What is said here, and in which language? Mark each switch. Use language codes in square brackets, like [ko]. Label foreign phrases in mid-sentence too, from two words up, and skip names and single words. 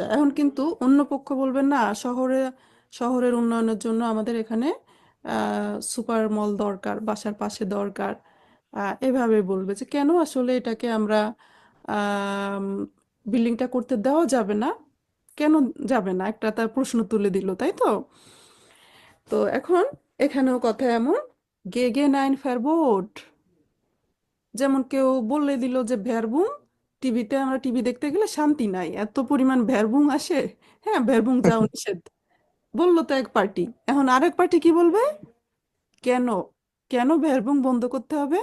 [bn] এখন কিন্তু অন্য পক্ষ বলবে না শহরের উন্নয়নের জন্য আমাদের এখানে [en] super mall [bn] দরকার, বাসার পাশে দরকার। এভাবে বলবে যে কেন আসলে এটাকে আমরা বিল্ডিংটা করতে দেওয়া যাবে না, কেন যাবে না, একটা তার প্রশ্ন তুলে দিল, তাই তো? তো এখন এখানেও কথা এমন, [de] gegen ein Verbot। [bn] যেমন কেউ বলে দিল যে ভ্যারবুং, টিভিতে আমরা টিভি দেখতে গেলে শান্তি নাই, এত পরিমাণ ভ্যারবুং আসে, হ্যাঁ ভ্যারবুং যাও নিষেধ বললো তো এক পার্টি। এখন আরেক পার্টি কি বলবে? কেন কেন ভ্যারবুং বন্ধ করতে হবে?